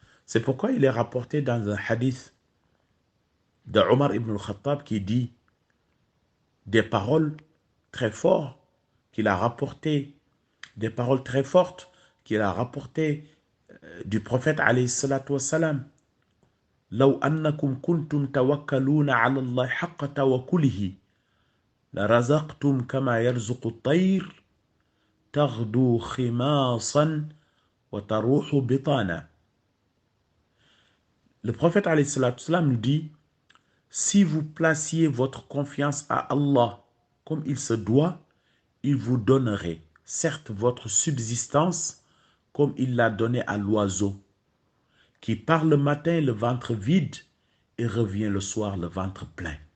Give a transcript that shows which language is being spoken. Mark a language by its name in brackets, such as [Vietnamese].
[French] C'est pourquoi il est rapporté dans un hadith de Omar ibn al-Khattab qui dit des paroles très fortes qu'il a rapportées, des paroles très fortes qu'il a rapportées du prophète alayhi salatu wassalam. [Arabic] لو أنكم كنتم توكلون على الله حق توكله لرزقتم كما يرزق الطير تغدو خماصا وتروح بطانا. [French] Le prophète alayhi salatu wassalam nous dit: si vous placiez votre confiance à Allah comme il se doit, il vous donnerait certes votre subsistance comme il l'a donné à l'oiseau qui part le matin le ventre vide et revient le soir le ventre plein.